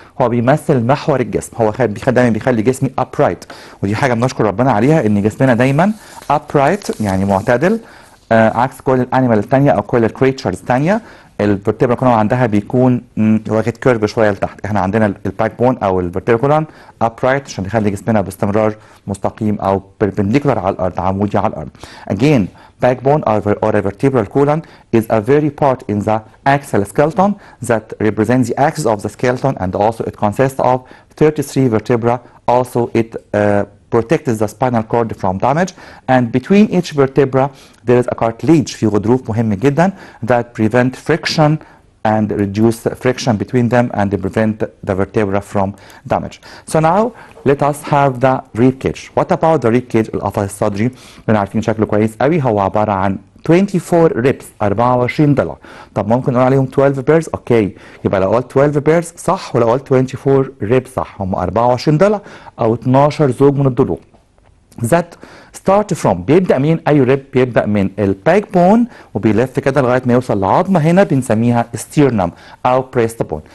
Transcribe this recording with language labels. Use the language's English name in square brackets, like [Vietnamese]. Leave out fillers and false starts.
[Arabic] هو بيمثل محور الجسم، هو دايما بيخلي جسمي upright، ودي حاجه بنشكر ربنا عليها ان جسمنا دايما upright يعني معتدل، عكس كل الانيمال الثانيه او كل الكريتشرز الثانيه. الفرتبرا كولون عندها بيكون واخد كيرف شويه لتحت، احنا عندنا الباك بون او الفرتبرا كولون upright عشان يخلي جسمنا باستمرار مستقيم او perpendicular على الارض، عمودي على الارض. [English] Again, backbone or a vertebral column is a very part in the axial skeleton that represents the axis of the skeleton, and also it consists of 33 vertebra. Also it protects the spinal cord from damage, and between each vertebra there is a cartilage، [Arabic] في غضروف مهم جدا [English] that prevent friction and reduce friction between them and prevent the vertebra from damage. So now let us have the rib cage. What about the rib cage؟ [Arabic] القفص الصدري اللي عارفين شكله كويس قوي، هو عبارة عن 24 ribs، 24 ضلع. طب ممكن نقول عليهم 12 pairs؟ اوكي، يبقى لو قلت 12 pairs صح، ولو قلت 24 ribs صح. هم 24 ضلع او 12 زوج من الضلوع. [English] that start from، [Arabic] بيبدأ من أي ريب؟ بيبدأ من الباك بون وبيلف كده لغاية ما يوصل لعظمة هنا بنسميها sternum أو breast bone.